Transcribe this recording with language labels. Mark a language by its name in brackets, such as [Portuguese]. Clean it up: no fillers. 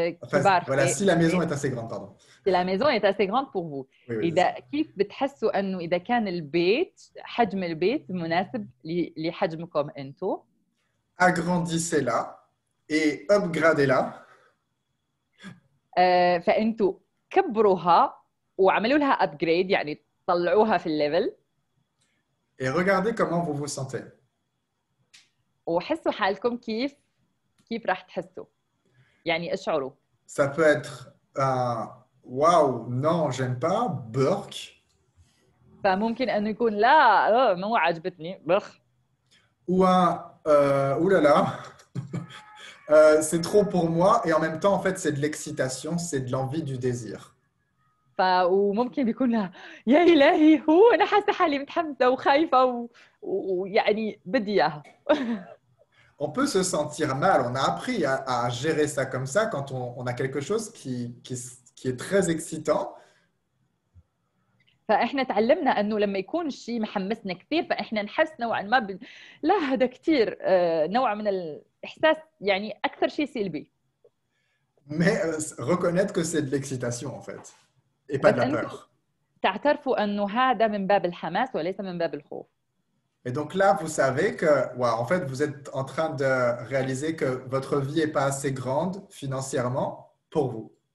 [French] Voilà, si la maison est assez grande, pardon. Si la maison est assez grande pour vous. Oui, [Arabic] إذا كيف بتحسوا أنه إذا كان البيت حجم البيت مناسب لحجمكم أنتم. [French] Agrandissez-la et upgradez-la. [Arabic] فأنتوا كبروها وعملوا لها upgrade يعني طلعوها في الليفل. [French] Et regardez comment vous vous sentez. [Arabic] وحسوا حالكم كيف راح تحسوا. يعني اشعروا. [French] Ça peut être un waouh, non, j'aime pas, burk. [Arabic] فممكن أنه يكون لا مو عجبتني بخ. [French] Ou un oulala, c'est trop pour moi et en même temps en fait c'est de l'excitation, c'est de l'envie, du désir. [Arabic] وممكن بيكون لها يا إلهي هو أنا حاسة حالي متحمسة وخايفة ويعني بدي إياها. [French] On peut se sentir mal, on a appris à gérer ça comme ça quand on a quelque chose qui est très excitant. [Arabic] فإحنا تعلمنا أنه لما يكون الشيء محمسنا كثير فإحنا نحس نوعا ما لا هذا كثير نوع من الإحساس يعني أكثر شيء سلبي. [French] Mais reconnaître que c'est de l'excitation en fait et pas de la peur. [Arabic] تعترفوا أنه هذا من باب الحماس وليس من باب الخوف. [French] Et donc là, vous savez que en fait, vous êtes en train de réaliser que votre vie n'est pas assez grande financièrement pour vous.